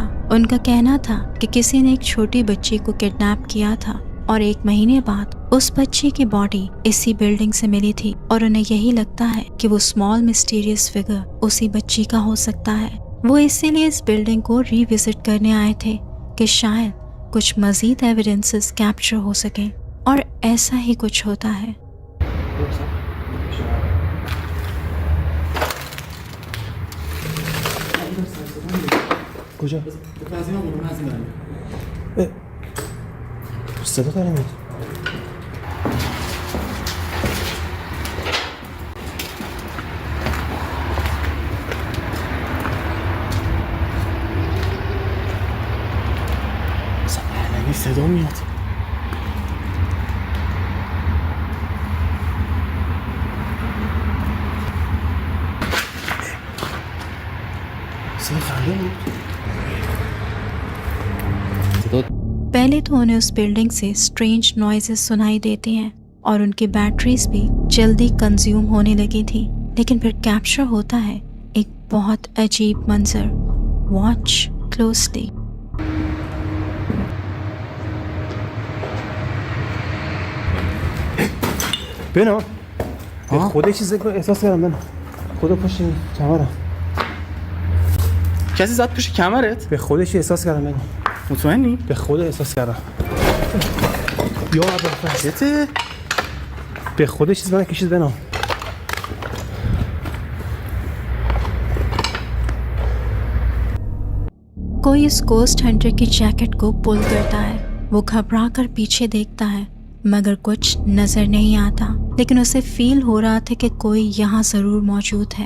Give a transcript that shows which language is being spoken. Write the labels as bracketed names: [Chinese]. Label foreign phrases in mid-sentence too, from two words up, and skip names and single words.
[Hindi] उनका कहना था कि किसी ने एक छोटी बच्ची को किडनैप किया था और 1 महीने बाद उस बच्ची की बॉडी इसी बिल्डिंग से मिली थी और उन्हें यही लगता है कि वो [English] small mysterious figure [Hindi] उसी बच्ची का हो सकता है। वो इसीलिए इस बिल्डिंग को रीविजिट करने आए थे कि शायद कुछ मजीद [English] evidences capture [Hindi] हो सके, और ऐसा ही कुछ होता है। [Persian] کجا؟ صدا داره میاد. صدا میاد. صدا خنده بود. [Hindi] पहले तो उन्हें उस बिल्डिंग से [English] strange noises [Hindi] सुनाई देती हैं और उनकी बैटरीज भी जल्दी कंज्यूम होने लगी थी, लेकिन फिर कैप्चर होता है एक बहुत अजीब मंजर। [English] watch closely. [Persian] بنا خدا چیزی که احساس کردم بنا خدا پشت کمرم کسی زد پشت کمرت؟ به خودش احساس کردم بنا مطمئنی؟ به خدا احساس کردم یا ابوالفضل به خدا چیز من کشید بنا [Hindi] कोई इस [English] ghost hunter [Hindi] की जैकेट को पुल करता है। वो घबरा कर पीछे देखता है मगर कुछ नजर नहीं आता, लेकिन उसे फील हो रहा था कि कोई यहाँ जरूर मौजूद है।